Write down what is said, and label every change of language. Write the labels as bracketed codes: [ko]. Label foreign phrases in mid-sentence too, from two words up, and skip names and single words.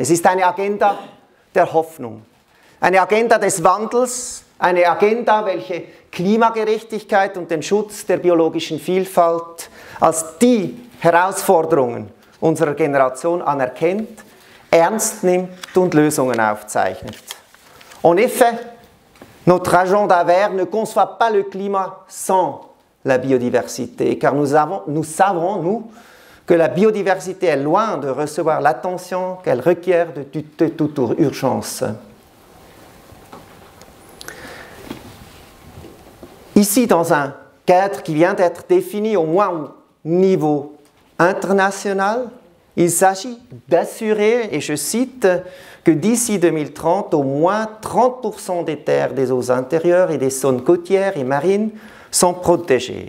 [de] Es ist eine Agenda der Hoffnung, eine Agenda des Wandels, eine Agenda, welche Klimagerechtigkeit und den Schutz der biologischen Vielfalt als die Herausforderungen unserer Generation anerkennt, ernst nimmt und Lösungen aufzeichnet. [fr] En effet, notre agenda vert ne conçoit pas le climat sans la biodiversité, car nous savons, que la biodiversité est loin de recevoir l'attention qu'elle requiert de toute urgence. Ici, dans un cadre qui vient d'être défini au moins au niveau international, il s'agit d'assurer, et je cite, que d'ici 2030, au moins 30% des terres, des eaux intérieures et des zones côtières et marines sont protégées.